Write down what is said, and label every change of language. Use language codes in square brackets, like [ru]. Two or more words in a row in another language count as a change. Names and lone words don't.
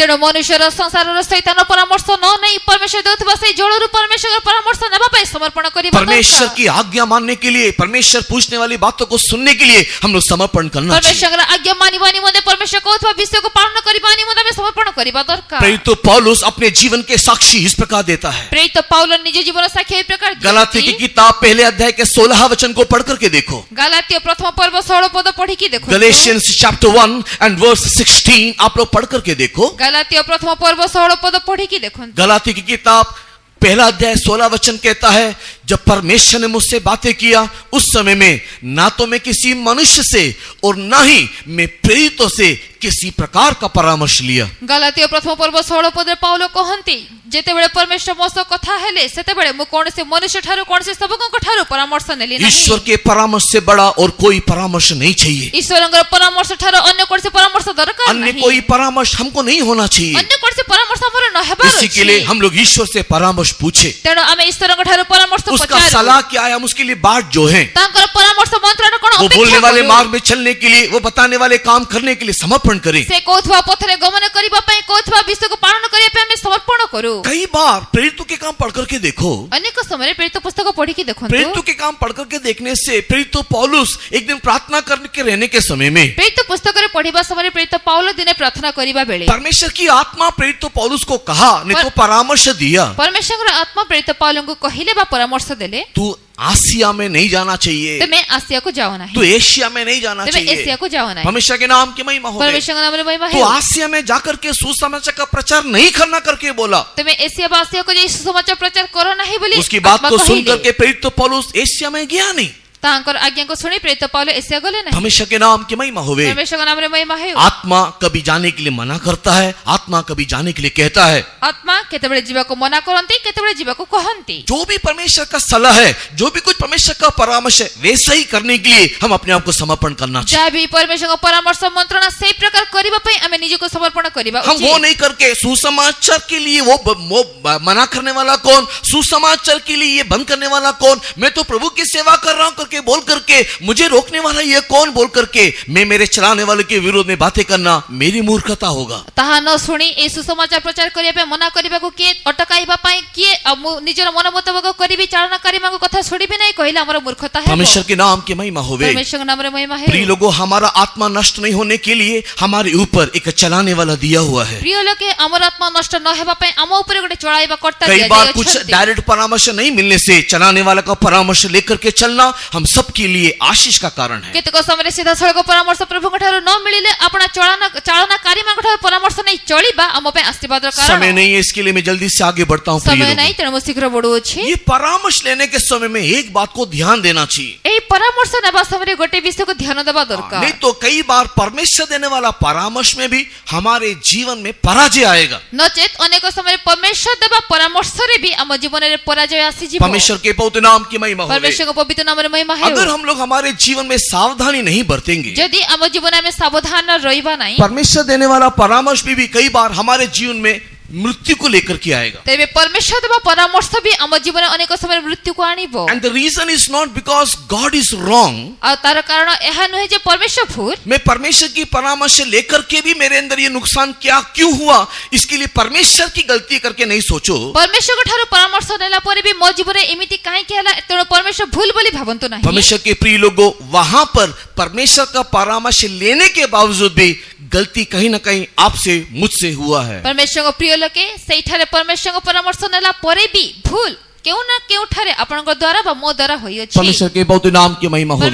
[or] ତେଣୁ ମନୁଷ୍ୟର ସଂସାରର ଶୈତାନ ପରାମର୍ଶ ନ ନେଇ ପରମେଶ୍ୱର ଦେଉଥିବା ସେଇ ଜଳରୁ ପରମେଶ୍ୱରଙ୍କ ପରାମର୍ଶ ନେବା ପାଇଁ ସମର୍ପଣ କରିବା [hi] परमेश्वर [or] ଦରକାର। [hi] की आज्ञा मानने के लिए, परमेश्वर पूछने वाली बातों को सुनने के लिए हम लोग समर्पण करना चाहिए। [or] ପରମେଶ୍ୱରଙ୍କର ଆଜ୍ଞା ମାନିବା ନିମନ୍ତେ ପରମେଶ୍ୱର କହୁଥିବା ବିଷୟକୁ ପାଳନ କରିବା ନିମନ୍ତେ ଆମେ ସମର୍ପଣ କରିବା ଦରକାର। [hi] प्रेरित पौलुस अपने जीवन के साक्षी इस प्रकार देता है। [or] ପ୍ରେରିତ ପାଉଲ ନିଜ ଜୀବନ ସାକ୍ଷୀ ଏହି ପ୍ରକାର [hi] गलाती की [or] ଦିଅନ୍ତି। [hi] किताब पहले अध्याय के 16 वचन को पढ़ करके देखो। [or] ଗାଲାତୀୟ ପ୍ରଥମ ପର୍ବ 16 ପଦ ପଢିକି ଦେଖନ୍ତୁ। [en] Galatians chapter 1 and verse 16 [hi] आप लोग पढ़ करके देखो। [or] ଗାଲାତୀୟ ପ୍ରଥମ ପର୍ବ 16 ପଦ ପଢିକି ଦେଖନ୍ତୁ। [hi] गलाती की किताब पहला अध्याय 16 वचन कहता है, जब परमेश्वर ने मुझसे बातें किया उस समय में ना तो मैं किसी मनुष्य से और ना ही मैं प्रेरितों से किसी प्रकार का परामर्श लिया। [or] ଗାଲାତୀୟ ପ୍ରଥମ ପର୍ବ 16 ପଦରେ ପାଉଲ କହନ୍ତି, ଯେତେବେଳେ ପରମେଶ୍ୱର ମୋ ସହ କଥା ହେଲେ ସେତେବେଳେ ମୁଁ କୌଣସି ମନୁଷ୍ୟ ଠାରୁ କୌଣସି ସେବକଙ୍କ ଠାରୁ ପରାମର୍ଶ ନେଲି ନାହିଁ। [hi] ईश्वर के परामर्श से बड़ा और कोई परामर्श नहीं चाहिए। [or] ଈଶ୍ୱରଙ୍କର ପରାମର୍ଶ ଠାରୁ ଅନ୍ୟ କୌଣସି ପରାମର୍ଶ ଦରକାର [hi] अन्य [or] ନାହିଁ। [hi] कोई परामर्श हमको नहीं होना चाहिए। [or] ଅନ୍ୟ କୌଣସି ପରାମର୍ଶ ଆମର ନ ହେବାର [hi] इसी के लिए [or] ଅଛି। [hi] हम लोग ईश्वर से परामर्श पूछे, [or] ତେଣୁ ଆମେ ଈଶ୍ୱରଙ୍କ ଠାରୁ ପରାମର୍ଶ [hi] उसका [or] ପଚାରୁ। [hi] सलाह क्या है, हम उसके लिए बाट जो है, [or] ତାଙ୍କର ପରାମର୍ଶ ମନ୍ତ୍ରଣ କଣ [hi] वो बोलने [or] ଅପେକ୍ଷା [hi] वाले [or] କରୁ। [hi] मार्ग में चलने के लिए, वो बताने वाले काम करने के लिए समर्पण करें। [or] ସେ କହୁଥିବା ପଥରେ ଗମନ କରିବା ପାଇଁ କହୁଥିବା ବିଷୟକୁ ପାଳନ କରିବା ପାଇଁ ଆମେ ସମର୍ପଣ କରୁ। [hi] कई बार प्रेरितों के काम पढ़ करके देखो। [or] ଅନେକ ସମୟରେ ପ୍ରେରିତ ପୁସ୍ତକ ପଢିକି ଦେଖନ୍ତୁ। [hi] प्रेरितों के काम पढ़ करके देखने से प्रेरित पौलुस एक दिन प्रार्थना करने के रहने के समय में [or] ପ୍ରେରିତ ପୁସ୍ତକରେ ପଢିବା ସମୟରେ ପ୍ରେରିତ ପାଉଲ ଦିନେ ପ୍ରାର୍ଥନା କରିବା ବେଳେ [hi] परमेश्वर की आत्मा प्रेरित पौलुस को कहा, ने तो परामर्श दिया, [or] ପରମେଶ୍ୱରଙ୍କର ଆତ୍ମା ପ୍ରେରିତ ପାଉଲଙ୍କୁ କହିଲେ ବା ପରାମର୍ଶ ଦେଲେ, [hi] तू आसिया में नहीं जाना चाहिए, [or] ତୁମେ ଆସିବାକୁ ଯାଅ ନାହିଁ, [hi] तू एशिया में नहीं जाना [or] ତୁମେ [hi] चाहिए। [or] ଏସିଆକୁ ଯାଅ ନାହିଁ। [hi] परमेश्वर के नाम की महिमा हो। [or] ପରମେଶ୍ୱରଙ୍କ ନାମରେ ମହିମା [hi] तू [or] ହେଉ। [hi] आसिया में जाकर के सुसमाचार का प्रचार नहीं करना करके बोला। [or] ତୁମେ ଏସିଆ ବା ଆସିଆକୁ ଯାଇ ସୁସମାଚାର प्रचार କର ନାହିଁ ବୋଲି [hi] उसकी बात [or] ଆତ୍ମା [hi] को सुन [or] କହିଲେ। [hi] करके प्रेरित पौलुस एशिया में गया नहीं। [or] ତାଙ୍କର ଆଜ୍ଞାକୁ ଶୁଣି ପ୍ରେରିତ ପାଉଲ ଏସିଆ ଗଲେ ନାହିଁ। [hi] परमेश्वर के नाम की महिमा होवे। [or] ପରମେଶ୍ୱରଙ୍କ ନାମରେ ମହିମା ହେଉ। [hi] आत्मा कभी जाने के लिए मना करता है, आत्मा कभी जाने के लिए कहता है। [or] ଆତ୍ମା କେତେବେଳେ ଯିବାକୁ ମନା କରନ୍ତି, କେତେବେଳେ ଯିବାକୁ କହନ୍ତି। [hi] जो भी परमेश्वर का सलाह है, जो भी कुछ परमेश्वर का परामर्श है, वैसा ही करने के लिए हम अपने आप को समर्पण करना चाहिए। [or] ଯାହା ବି ପରମେଶ୍ୱରଙ୍କ ପରାମର୍ଶ ମନ୍ତ୍ରଣା ସେଇ ପ୍ରକାର କରିବା ପାଇଁ ଆମେ ନିଜକୁ ସମର୍ପଣ କରିବା [hi] हम वो [or] ଉଚିତ। [hi] नहीं करके सुसमाचार के लिए वो मना करने वाला कौन, सुसमाचार के लिए ये बंद करने वाला कौन, मैं तो प्रभु की सेवा कर रहा हूं करके बोल करके मुझे रोकने वाला ये कौन बोल करके मैं मेरे चलाने वाले के विरोध में बातें करना मेरी मूर्खता होगा। [or] ତାହା ନ ଶୁଣି ଏହି ସୁସମାଚାର ପ୍ରଚାର କରିବା ପାଇଁ ମନା କରିବାକୁ କିଏ ଅଟକାଇବା ପାଇଁ କିଏ ମୁଁ ନିଜର ମନ ମୁତାବକ କରିବି, ଚାଳନାକାରୀମାନଙ୍କ କଥା ଶୁଣିବି ନାହିଁ କହିଲେ ଆମର ମୂର୍ଖତା ହେବ। [hi] परमेश्वर के नाम की महिमा होवे। [or] ପରମେଶ୍ୱରଙ୍କ ନାମରେ ମହିମା [hi] प्रिय [or] ହେଉ। [hi] लोगों, हमारा आत्मा नष्ट नहीं होने के लिए हमारे ऊपर एक चलाने वाला दिया हुआ है। [or] ପ୍ରିୟ ଲୋକେ ଆମର ଆତ୍ମା ନଷ୍ଟ ନ ହେବା ପାଇଁ ଆମ ଉପରେ ଗୋଟେ ଚଳାଇବା କର୍ତ୍ତା [hi] कई बार कुछ [or] ଦିଆଯାଇଅଛନ୍ତି। [hi] डायरेक्ट परामर्श नहीं मिलने से चलाने वाला का परामर्श लेकर के चलना हम सबके लिए आशीष का कारण है। [or] କେତେକ ସମୟରେ ସିଧାସଳଖ ପରାମର୍ଶ ପ୍ରଭୁଙ୍କ ଠାରୁ ନ ମିଳିଲେ ଆପଣ ଚାଳନାକାରୀମାନଙ୍କ ଠାରୁ ପରାମର୍ଶ ନେଇ ଚଳିବା ଆମ ପାଇଁ ଆଶୀର୍ବାଦର କାରଣ। [hi] समय नहीं है, इसके लिए मैं जल्दी से आगे बढ़ता हूँ। प्रिय [or] ସମୟ [hi] लोगों, [or] ନାହିଁ ତେଣୁ ମୁଁ ଶୀଘ୍ର ବଢୁଅଛି। [hi] ये परामर्श लेने के समय में एक बात को ध्यान देना चाहिए। [or] ଏହି ପରାମର୍ଶ ନେବା ସମୟରେ ଗୋଟେ ବିଷୟକୁ ଧ୍ୟାନ ଦେବା ଦରକାର। [hi] नहीं तो कई बार परमेश्वर देने वाला परामर्श में भी हमारे जीवन में पराजय आएगा। [or] ନଚେତ ଅନେକ ସମୟରେ ପରମେଶ୍ୱର ଦେବା ପରାମର୍ଶରେ ବି ଆମ ଜୀବନରେ ପରାଜୟ ଆସିଯିବ। [hi] परमेश्वर के पवित्र नाम की महिमा हो। [or] ପରମେଶ୍ୱରଙ୍କ ପବିତ୍ର ନାମରେ ମହିମା ହେଉ। [hi] अगर हम लोग हमारे जीवन में सावधानी नहीं बरतेंगे, [or] ଯଦି ଆମ ଜୀବନରେ ଆମେ ସାବଧାନ ରହିବା ନାହିଁ, [hi] परमेश्वर देने वाला परामर्श भी कई बार हमारे जीवन में मृत्यु को लेकर के आएगा। [or] ତେବେ ପରମେଶ୍ୱର ଦେବା ପରାମର୍ଶ ବି ଆମ ଜୀବନରେ ଅନେକ ସମୟରେ ମୃତ୍ୟୁକୁ ଆଣିବ। [en] And the reason is not because God is wrong. [or] ଆଉ ତାର କାରଣ ଏହା ନୁହେଁ ଯେ ପରମେଶ୍ୱର ଭୁଲ। [hi] मैं परमेश्वर की परामर्श लेकर के भी मेरे अंदर ये नुकसान क्या क्यों हुआ, इसके लिए परमेश्वर की गलती करके नहीं सोचो। [or] ପରମେଶ୍ୱରଙ୍କ ଠାରୁ ପରାମର୍ଶ ନେଲା ପରେ ବି ମୋ ଜୀବନରେ ଏମିତି କାହିଁକି ହେଲା, ତେଣୁ ପରମେଶ୍ୱର ଭୁଲ ବୋଲି ଭାବନ୍ତୁ ନାହିଁ। [hi] परमेश्वर के प्रिय लोगों, वहां पर परमेश्वर का परामर्श लेने के बावजूद भी गलती कहीं ना कहीं आपसे मुझसे हुआ है। [or] ପରମେଶ୍ୱରଙ୍କ ପ୍ରିୟ ଲୋକେ ସେଇଠାରେ ପରମେଶ୍ୱରଙ୍କ ପରାମର୍ଶ ନେଲା ପରେ ବି ଭୁଲ କେଉଁ ନା କେଉଁଠାରେ ଆପଣଙ୍କ ଦ୍ୱାରା ବା ମୋ ଦ୍ୱାରା ହୋଇଅଛି। [hi] परमेश्वर के बहुत नाम की महिमा हो गई।